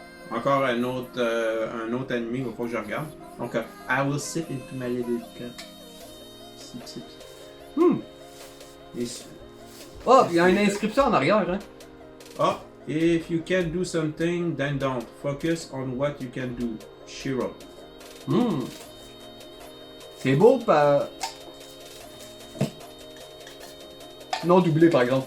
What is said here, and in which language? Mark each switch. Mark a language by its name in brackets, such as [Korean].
[French] Encore un autre animé, il faut que je regarde. Donc, [English] I will sip into my little cup. Sip, sip. Et [French] Oh, il y a une inscription en arrière, hein. [English] ah, if you can do something, then don't. Focus on what you can do. Shiro. [French] C'est beau, non doublé par exemple.